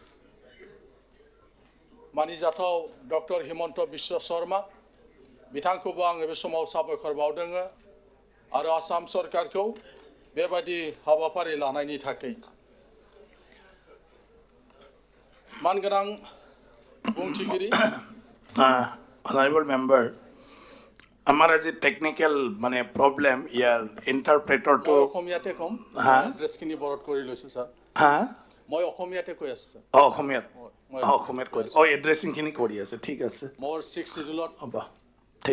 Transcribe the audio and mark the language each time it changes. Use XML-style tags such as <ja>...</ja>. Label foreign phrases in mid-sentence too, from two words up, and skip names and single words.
<brx>मानिजाथाव डक्टर हिमन्त बिश्व शर्मा बिथांखौबो आङो बे समाव साबायखर बावदोङो आरो आसाम सरकारखौ बेबायदि हाबाफारि लानायनि थाखाय मानगोनां बुंथिगिरि</brx> <en>honorable member</en> <as>আমার আজি টেকনিক্যাল মানে প্রবলেম ইয়ার ইন্টারপ্রেটরটো মই অসমীয়াতে কম হা? এড্ৰেছখিনি বৰত কৰি লৈছোঁ ছাৰ হা মই অসমীয়াতে কৈ আছোঁ ছাৰ অসমীয়াত মই- অসমীয়াত কৈ এড্ৰেছিংখিনি কৰি আছে ঠিক আছে মোৰ 6 চিডিউলত হ'ব ঠিক</as>